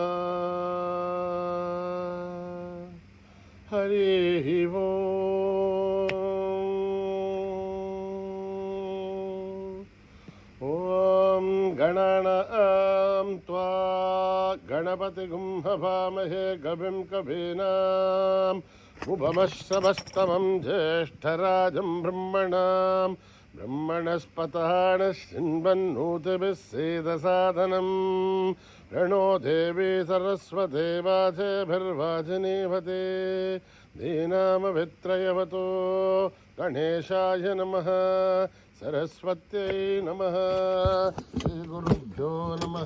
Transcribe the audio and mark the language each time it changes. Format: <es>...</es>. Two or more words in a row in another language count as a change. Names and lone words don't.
<sa>హరి ఓం గణానాం త్వా గణపతిగుం హవామహే కవిం కవీనాం ఉపమశ్రవస్తమం జ్యేష్ఠరాజం బ్రహ్మణస్పతాన శృण्वन्नोतिभिः सेदसादनं प्रणो देवी सरस्वती वाचेभिर्वाचिनीवते दीनामभित्रयवतो गणेशाय नमः. सरस्वत्यै नमः. श्रीगुरुभ्यो नमः.</sa>